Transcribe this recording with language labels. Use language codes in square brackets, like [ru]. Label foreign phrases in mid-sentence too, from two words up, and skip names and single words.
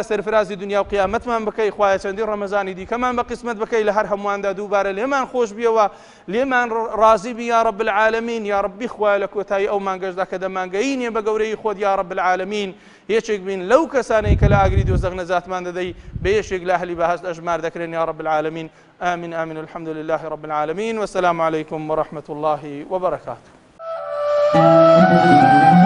[ckb] سەرفرازی دنیا و قیامەتمان بکەی خوای چەندین ڕەمەزانی دیکەمان بە قسمت بکەی لە هەر هەموواندا دووبارە لێمان خۆش بیەوە لێمان ڕازی بی [ar] یا رب العالمین یا ربی [ckb] خوای لە کۆتایی ئەو مانگەشدا کە دەمانگەیینێ بە گەورەی خۆت [ar] یا رب العالمین [ckb] یەکێک بین لەو کەسانەی کە لە ئاگری دۆزەق نەجاتمان دەدەی بە یەکێک لە ئەهلی بەهەشت ئەژمار دەکرێن [ar] یا رب العالمین آمين آمين الحمد لله رب العالمين والسلام عليكم ورحمة الله وبركاته